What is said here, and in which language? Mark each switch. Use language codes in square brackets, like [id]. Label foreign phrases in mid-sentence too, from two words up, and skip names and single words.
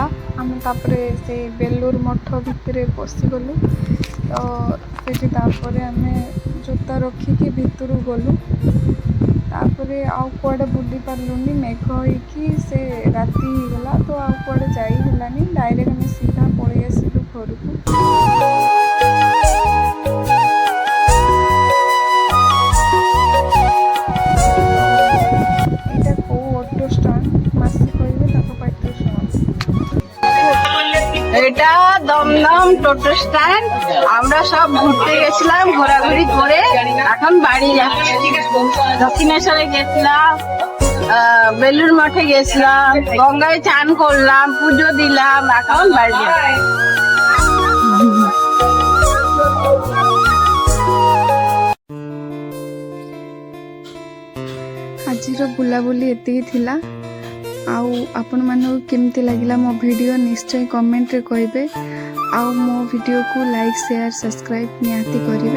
[or] ଆମେ ତାପରେ ସେ ବେଲୁର ମଠ ଭିତରେ ପଶିଗଲୁ। ତ ସେଠି ତାପରେ ଆମେ ଜୋତା ରଖିକି ଭିତରୁ ଗଲୁ। ତାପରେ ଆଉ କୁଆଡ଼େ ବୁଲି ପାରିଲୁନି, ମେଘ ହେଇକି ସେ ରାତି ହେଇଗଲା। ତ ଆଉ କୁଆଡ଼େ ଯାଇ ହେଲାନି, ଡାଇରେକ୍ଟ ଆମେ ସିଧା ପଳେଇ ଆସିଲୁ ଘରକୁ। [bn] এইটা কেউ [en] auto stand [bn] মাসি কইবে তাকে পাইতে শুনছি। এটা দমদম টোটো স্ট্যান্ড। আমরা সব ঘুরতে গেছিলাম, ঘোরাঘুরি করে এখন বাড়ি যাচ্ছি। দক্ষিণেশ্বরে গেছিলাম, বেলুর মঠে গেছিলাম, গঙ্গায় চান করলাম, পুজো দিলাম, এখন বাড়ি যাচ্ছি। [or] ଆଜିର ବୁଲାବୁଲି ଏତିକି ଥିଲା। ଆଉ ଆପଣମାନଙ୍କୁ କେମିତି ଲାଗିଲା ମୋ ଭିଡ଼ିଓ ନିଶ୍ଚୟ କମେଣ୍ଟରେ କହିବେ। ଆଉ ମୋ ଭିଡ଼ିଓକୁ [en] like share subscribe [or] ନିହାତି କରିବେ।